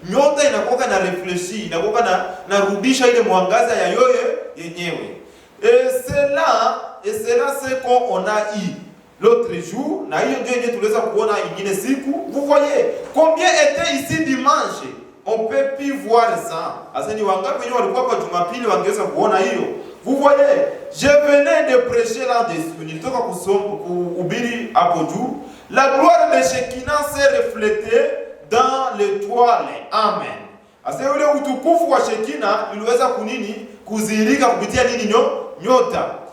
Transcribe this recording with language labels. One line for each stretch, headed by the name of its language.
Swahili: Nyota inakuwa na réfléchir, inakuwa na rudisha ile mwangaza ya yoye yenyewe.
French: Et cela c'est qu'on a eu l'autre jour,
Swahili: na hiyo ndio yenyewe tuliweza kuona ingine siku.
French: Vous voyez combien était ici dimanche? On peut plus voir ça.
Swahili: Asani wangapi wenyewe walikuwa kwa Jumapili wangeweza kuona hiyo?
French: Vous voyez, je venais de prêcher là-dessus.
Swahili: Nilitoka kuhubiri hapo juu.
French: La gloire de Shekinah s'est reflétée dans l'étoile. Amen.
Swahili: Asani ule utukufu wa Shekinah iliweza kunini? Kuzirika kupitia nini nyota.